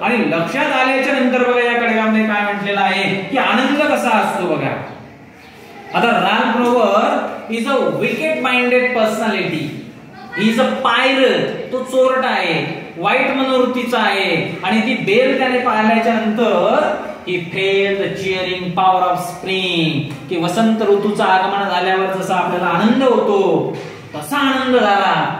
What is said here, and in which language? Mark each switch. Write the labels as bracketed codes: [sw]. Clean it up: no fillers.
[mr] आणि लक्षात आल्याच्या नंतर बघा या कडव्यामध्ये काय म्हटलेलं आहे की आनंद कसा असतो बघा. [en] आता Ralph Rover is a wicked minded personality. He is a pirate. [mr] तो चोरटा आहे, वाईट मनोवृत्तीचा आहे. आणि ती बेल त्याने पाहिल्याच्या नंतर [en] he felt the cheering power of spring. [mr] की वसंत ऋतूचं आगमन झाल्यावर जसा आपल्याला आनंद होतो तसा आनंद झाला.